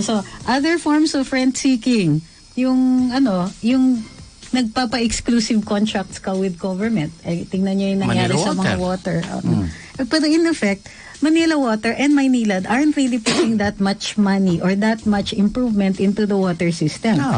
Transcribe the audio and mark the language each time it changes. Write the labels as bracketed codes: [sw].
[en] So, other forms of rent-seeking, [tl] yung nagpapa-exclusive contracts ka [en] with government. [tl] Tingnan nyo yung nangyari sa mga water. Pero [en] in effect, Manila Water and Maynilad aren't really putting that much money or that much improvement into the water system.